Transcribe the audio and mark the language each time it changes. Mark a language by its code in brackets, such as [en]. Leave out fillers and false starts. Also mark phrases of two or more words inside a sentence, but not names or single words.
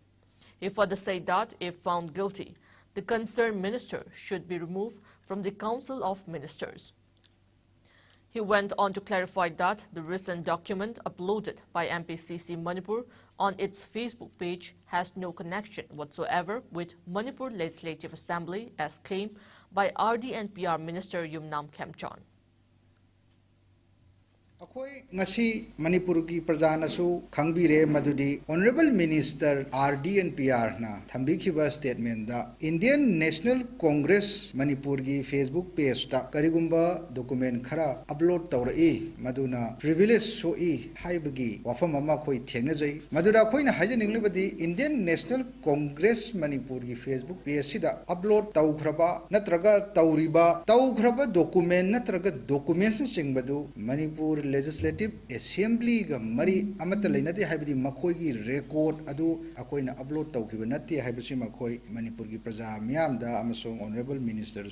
[en] He further said that if found guilty, the concerned minister should be removed from the Council of Ministers. He went on to clarify that the recent document uploaded by MPCC Manipur on its Facebook page has no connection whatsoever with Manipur Legislative Assembly as claimed by RD and PR Minister Yumnam Khemchand. [mni] Akoi ngasi Manipur ki prajanasu khangbire madudi [en] Honorable Minister RD and PR [mni] na thambikhiba statement da Indian National Congress Manipur ki [en] Facebook page [mni] ta karigumba document khara upload tawrai maduna privilege soi haibagi wafam ama khoi thengnajai maduda khoina hajeninglibadi Indian National Congress Manipur ki [en] Facebook page [mni] sida upload tawkhraba natraga tawriba document natraga documents singbadu Manipur Legislative Assembly ga mari amata lainati haibadi makhoi gi record adu akoina upload tawkiba natti haibasi makhoi Manipur gi praja miyam da amasong [en] Honorable Minister